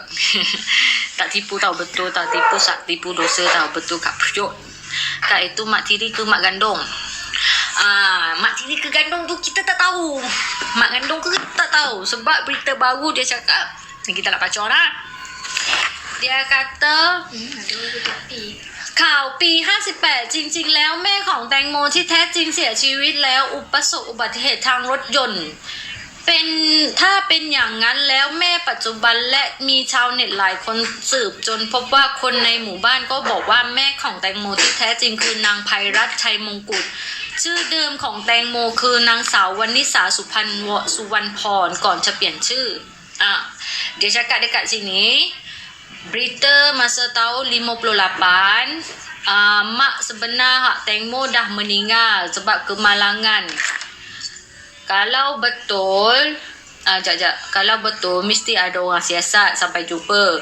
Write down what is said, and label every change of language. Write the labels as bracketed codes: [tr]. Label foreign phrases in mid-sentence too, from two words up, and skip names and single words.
[ms] Tak tipu tau, betul tak tipu. Sak tipu dosa tau, betul kak period. Kak itu mak tiri ke mak gandong? Mak tiri ke gandong tu kita tak tahu. Mak gandong ke kita tak tahu. Sebab berita baru dia cakap, kita nak baca lah. Dia kata [th] ข่าวปี 58 จริงๆแล้วแม่ของแตงโมที่แท้จริงเสียชีวิตแล้วประสบอุบัติเหตุ ทางรถยนต์ถ้าเป็นอย่างนั้นแล้วแม่ปัจจุบันและมีชาวเน็ตหลายคนสืบจนพบว่าคนในหมู่บ้านก็บอกว่าแม่ของแตงโมที่แท้จริงคือนางไพรัตน์ชัยมงกุฎชื่อเดิมของแตงโมคือนางสาววรรณิสาสุวรรณพรก่อนจะเปลี่ยนชื่อ [ms] dia cakap dekat sini berita masa tahun 58 mak sebenar Hak Tengmo dah meninggal sebab kemalangan. Kalau betul kalau betul mesti ada orang siasat sampai jumpa.